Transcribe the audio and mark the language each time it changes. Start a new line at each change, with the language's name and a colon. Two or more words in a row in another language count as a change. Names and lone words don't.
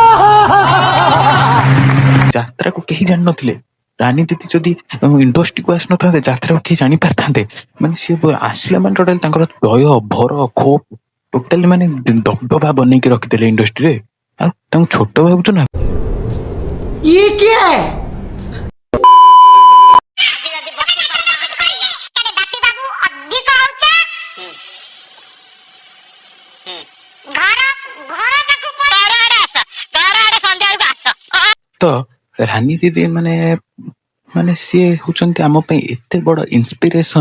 Odia: ଯାତ୍ରାକୁ କେହି ଜାଣିନଥିଲେ, ରାନୀ ଦିଦି ଯଦି ଇଣ୍ଡଷ୍ଟ୍ରିକୁ ଆସିନଥାନ୍ତେ ଯାତ୍ରାକୁ କେହି ଜାଣିପାରିଥାନ୍ତେ? ମାନେ ସିଏ ଆସିଲା ମାନେ ଟୋଟାଲି ତାଙ୍କର ଭୟ ଭର ଖୋପ ଟୋଟାଲି ମାନେ ଦବଦବା ବନେଇକି ରଖିଦେଲେ ଇଣ୍ଡଷ୍ଟ୍ରିରେ। ଆଉ ତାଙ୍କୁ ଛୋଟ ଭାବୁଛୁ ନା?
Hindi: ये क्या है?
Odia: ତ ରାନୀ ଦିଦି ମାନେ ସିଏ ହଉଛନ୍ତି ଆମ ପାଇଁ ଏତେ ବଡ଼ ଇନ୍ସପିରେସନ୍,